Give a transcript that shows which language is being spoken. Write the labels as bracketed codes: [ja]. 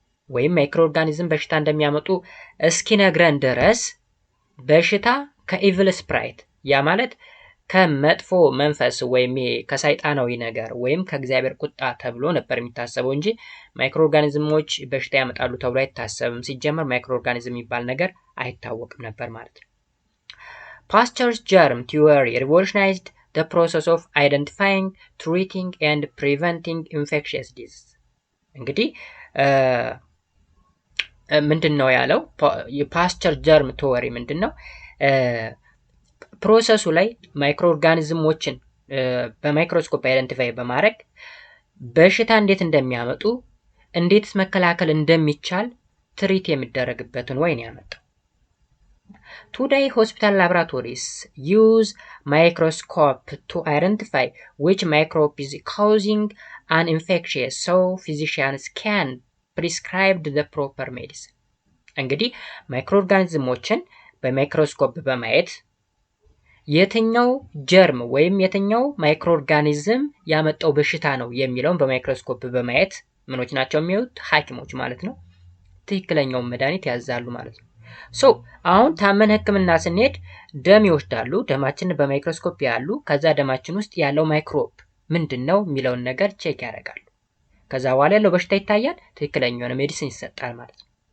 [am] ወይም ማይክሮ ኦርጋኒዝም በሽታ እንደሚያመጡ እስኪነግረን ድረስ በሽታ ከኢቪል ስፕራይት ያ ማለት ከመጥፎ መንፈስ ወይም ከሰይጣናዊ ነገር ወይም ከእግዚአብሔር ቁጣ ተብሎ ነበር የሚታሰበው እንጂ ማይክሮ ኦርጋኒዝሞች በሽታ ያመጣሉ ተብሎ አይታሰብም። ሲጀመር ማይክሮ ኦርጋኒዝም የሚባል ነገር አይታወቅም ነበር ማለት ነው። [en] ፓስቸርስ ጀርም ቲዎሪ ሪቮሉሽናይዝድ the process of identifying, treating and preventing infectious disease። [am] እንግዲህ ምንድን ነው ያለው? የፓስቸር ጀርም ቲዎሪ ምንድን ነው? ፕሮሰሱ ላይ ማይክሮ ኦርጋኒዝሞችን በማይክሮስኮፕ አይደንቲፋይ በማድረግ በሽታ እንዴት እንደሚያመጡ እንዴት መከላከል እንደሚቻል ትሪት የሚደረግበትን ወይ ነው ያመጣው። [en] Today, hospital laboratories use microscope to identify which microbe is causing an infection, so physicians can prescribe the proper medicine. [am] እንግዲህ ማይክሮ ኦርጋኒዝሞችን በማይክሮስኮፕ በማየት የትኛው ጀርም ወይም የትኛው ማይክሮ ኦርጋኒዝም ያመጣው በሽታ ነው የሚለውን በማይክሮስኮፕ በማየት ምኖች ናቸው የሚያዩት? ሐኪሞች ማለት ነው። ትክክለኛውን መድኃኒት ያዛሉ ማለት ነው። ሶ አሁን ታመን ህክምና ስንሄድ ደም ይወስዳሉ። ደማችንን በማይክሮስኮፕ ያሉ ከዛ ደማችን ውስጥ ያለው ማይክሮብ ምንድነው የሚለውን ነገር ቼክ ያደርጋሉ። ከዛ በኋላ ያለው በሽታ ይታያል፣ ትክክለኛ የሆነ ሜዲሲን ይሰጣል ማለት ነው።